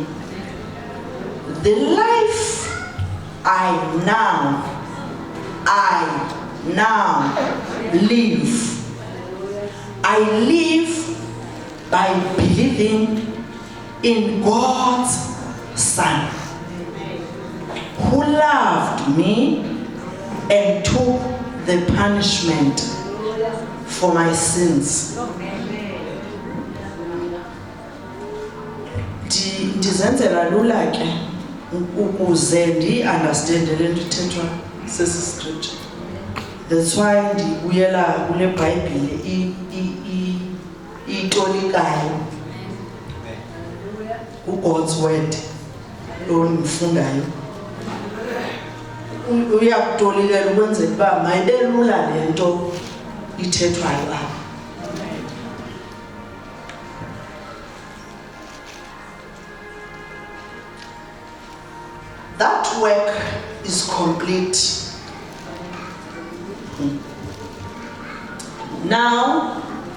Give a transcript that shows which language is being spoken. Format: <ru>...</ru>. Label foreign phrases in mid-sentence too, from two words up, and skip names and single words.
<en>The life I now live, I live by believing in God's Son, who loved me and took the punishment for my sins.</en> <xh>Ndizenzela lula ke ukuze ndi-understande le nto ithethwa sesi scripture.</xh> <en>That's why</en> <xh>ndibuyela kule Bhayibhile itolikayo,</xh> <en>God's word</en> <xh>lo ndifundayo. Uyakutolikela ukwenzela uba mayibe lula le nto ithethwayo apha.</xh> <en>That work is complete. Now</en>